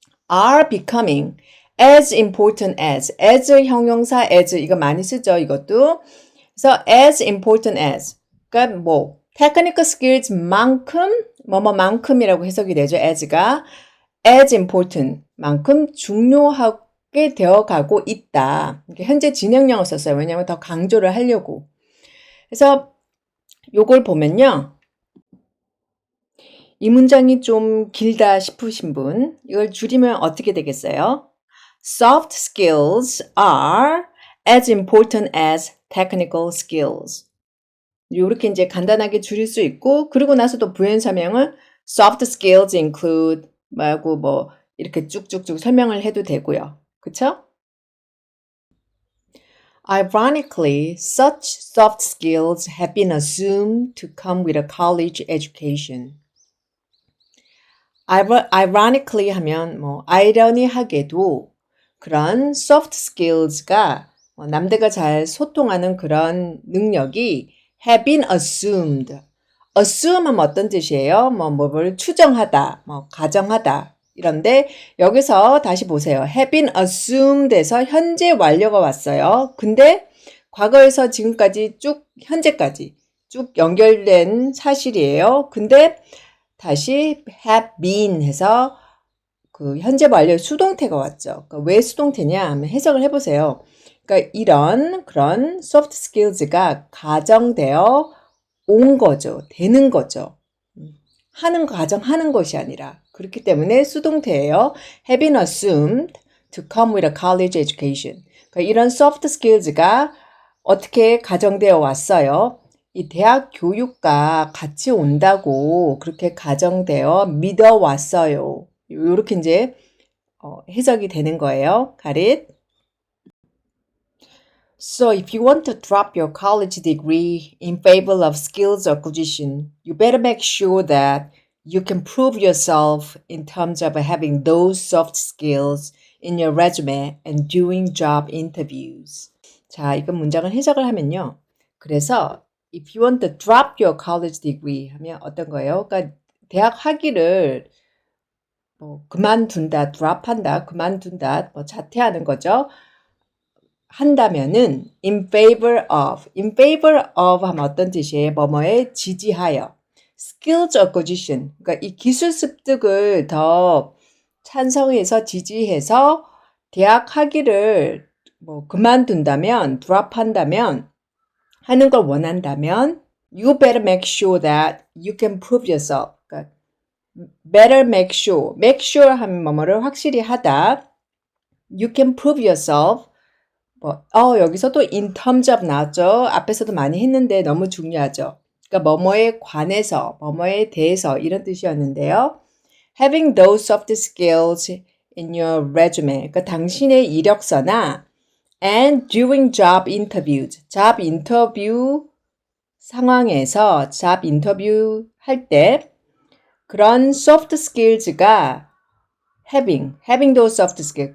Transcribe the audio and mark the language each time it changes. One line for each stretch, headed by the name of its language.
English: are becoming as important as
Korean: 형용사 as 이거 많이 쓰죠 이것도 그래서
English: as important as
Korean: 그러니까 뭐 technical skills만큼 뭐뭐만큼이라고 해석이 되죠 as가 as important 만큼 중요하게 되어가고 있다. 현재 진행형을 썼어요. 왜냐하면 더 강조를 하려고. 그래서 요걸 보면요. 이 문장이 좀 길다 싶으신 분 이걸 줄이면 어떻게 되겠어요?
English: Soft skills are as important as technical skills.
Korean: 이렇게 이제 간단하게 줄일 수 있고 그리고 나서도 부연 설명은
English: soft skills include
Korean: 말고 뭐 이렇게 쭉쭉쭉 설명을 해도 되고요. 그쵸?
English: Ironically, such soft skills have been assumed to come with a college education.
Korean: Ironically 하면 뭐 아이러니하게도 그런 soft skills가 남들과 잘 소통하는 그런 능력이
English: have been assumed.
Korean: assume은 어떤 뜻이에요? 뭐를 추정하다, 가정하다. 이런데 여기서 다시 보세요.
English: have been assumed
Korean: 에서 현재 완료가 왔어요. 근데 과거에서 지금까지 현재까지 쭉 연결된 사실이에요. 근데 다시 have been 해서 그 현재 완료의 수동태가 왔죠. 그러니까 왜 수동태냐 하면 해석을 해보세요. 그러니까 이런 그런 soft skills가 가정되어 온 거죠. 되는 거죠. 가정하는 것이 아니라. 그렇기 때문에 수동태예요.
English: Have been assumed to come with a college education.
Korean: 그러니까 이런 soft skills가 어떻게 가정되어 왔어요? 이 대학 교육과 같이 온다고 그렇게 가정되어 믿어왔어요. 이렇게 이제 해석이 되는 거예요.
English: Got it? So if you want to drop your college degree in favor of skills acquisition, you better make sure that you can prove yourself in terms of having those soft skills in your resume and doing job interviews.
Korean: 자, 이건 문장을 해석을 하면요. 그래서
English: if you want to drop your college degree
Korean: 하면 어떤 거예요? 그러니까 대학 학위를 그만둔다, drop한다, 그만둔다, 자퇴하는 거죠. 한다면은
English: in favor of
Korean: 하면 어떤 뜻이에요? 뭐뭐에 지지하여.
English: skills acquisition.
Korean: 그러니까 이 기술 습득을 더 찬성해서 지지해서 대학 학위를 그만둔다면, drop한다면, 하는 걸 원한다면
English: you better make sure that you can prove yourself.
Korean: 그러니까
English: better make sure
Korean: 하면 뭐뭐를 확실히 하다.
English: you can prove yourself.
Korean: 여기서 또
English: in terms of
Korean: 나왔죠. 앞에서도 많이 했는데 너무 중요하죠. 그러니까 뭐뭐에 관해서, 뭐뭐에 대해서 이런 뜻이었는데요.
English: Having those soft skills in your resume.
Korean: 그러니까 당신의 이력서나
English: and doing job interviews.
Korean: job 인터뷰 상황에서 job 인터뷰 할 때 그런 soft skills가
English: having those soft skills.